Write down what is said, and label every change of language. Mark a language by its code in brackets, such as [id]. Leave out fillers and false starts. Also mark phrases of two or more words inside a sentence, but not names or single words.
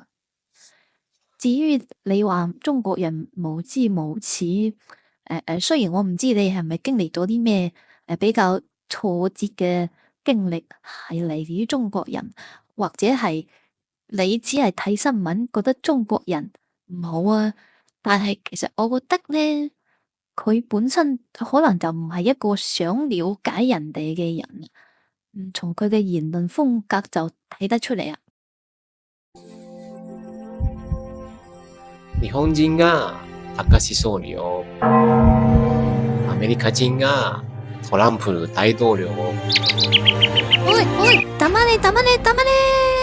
[yue] 至於你話中國人無知無恥，雖然我唔知你係咪經歷咗啲咩比較挫折嘅經歷，係嚟自於中國人，或者係你只係睇新聞覺得中國人唔好啊，但係其實我覺得咧。佢本身可能就唔係一個想了解人哋嘅人，從佢嘅言論風格就睇得出嚟啊。 [ja] 日本人が明石総理を、アメリカ人がトランプ大統領を。おい、黙れ。